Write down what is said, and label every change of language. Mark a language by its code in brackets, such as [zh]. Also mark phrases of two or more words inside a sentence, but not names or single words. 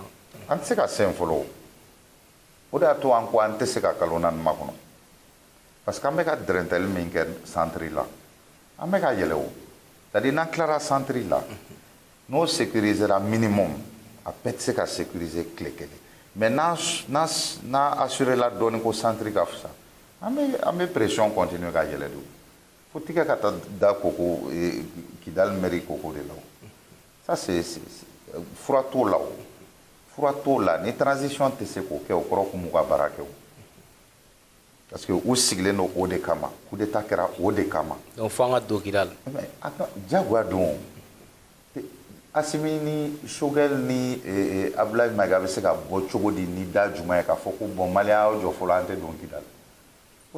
[bm] an tɛ se ka sɛn fɔlɔ o de y'a to an ko an tɛ se ka kalo naani makɔnɔ parce que an bɛ ka dɛrɛntɛli min kɛ centre la an bɛ ka yɛlɛ o [fr] c'est à dire [bm] n'an tilara centre la n'o [fr] sécurisera minimum [bm] a bɛɛ tɛ se ka sécuriser tile kelen mais n'a assuré la dɔɔni ko centre ka fisa an bɛ [fr] pression continuer [bm] ka yɛlɛ de fo tigɛ ka taa da koko Kidali mairie koko de la o [fr] ça c'est [bm] fura t'o la o fura t'o la ni transition tɛ se k'o kɛ o kɔrɔ kun m'u ka baara kɛ o parce que u sigilen don o de kama coup d'état kɛra o de kama donc fo an ka don Kidali mais diyagoya don Asimi ni Choguel ni Abdoulaye Maïga bɛ se ka bɔ cogo di ni da jumɛn ye k'a fɔ ko bon maliyɛn y'aw jɔ fɔlɔ an tɛ don Kidali o tɛ